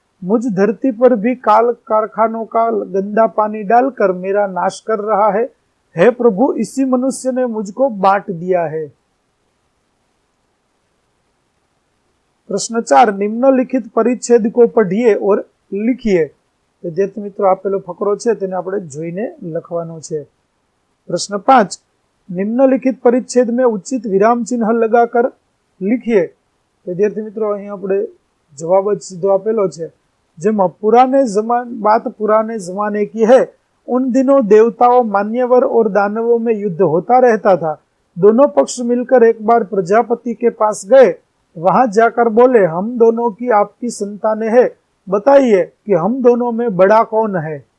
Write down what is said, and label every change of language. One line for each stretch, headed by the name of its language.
Hindi: मुझ धरती पर भी काल कारखानों का गंदा पानी डालकर मेरा नाश कर रहा है। हे प्रभु, इसी मनुष्य ने मुझको बांट दिया है। प्रश्न 4, निम्नलिखित परिच्छेद को पढ़िए और लिखिए। विद्यार्थी
Gujarati: મિત્રો, આપેલો ફકરો છે તેને આપણે જોઈને લખવાનો છે।
Hindi: प्रश्न 5, निम्नलिखित परिच्छेद में उचित विराम चिन्ह लगाकर लिखिए। विद्यार्थी
Gujarati: મિત્રો, અહીં આપણે જવાબ જ સીધો આપેલો છે, જેમાં
Hindi: बात पुराने जमाने की है। उन दिनों देवताओं, मान्यवर और दानवों में युद्ध होता रहता था। दोनों पक्ष मिलकर एक बार प्रजापति के पास गए। वहां जाकर बोले, हम दोनों की आपकी संतानें हैं, बताइए कि हम दोनों में बड़ा कौन है।